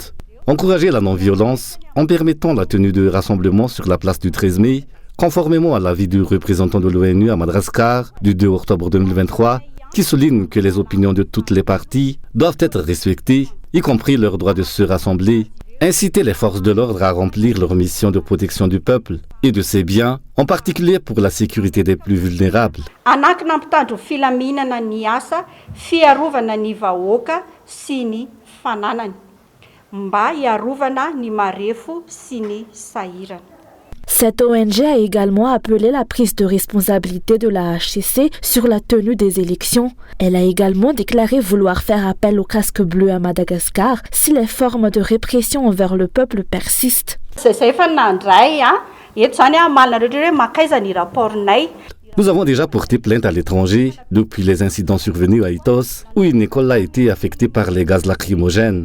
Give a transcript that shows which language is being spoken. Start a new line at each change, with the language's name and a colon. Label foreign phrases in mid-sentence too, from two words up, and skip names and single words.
French: Encourager la non-violence en permettant la tenue de rassemblements sur la place du 13 mai conformément à l'avis du représentant de l'ONU à Madagascar du 2 octobre 2023, qui souligne que les opinions de toutes les parties doivent être respectées, y compris leur droit de se rassembler, inciter les forces de l'ordre à remplir leur mission de protection du peuple et de ses biens, en particulier pour la sécurité des plus vulnérables.
Malagasy: Anakina mpitandro filaminana ny asa, fiarovana ny vahoaka sy ny fananany, mba hiarovana ny marefo sy ny sahirana.
French: Cette ONG a également appelé la prise de responsabilité de la HCC sur la tenue des élections. Elle a également déclaré vouloir faire appel au casque bleu à Madagascar si les formes de répression envers le peuple persistent. Nous avons déjà porté plainte à l'étranger depuis les incidents survenus à Itos, où une école a été affectée par les gaz lacrymogènes.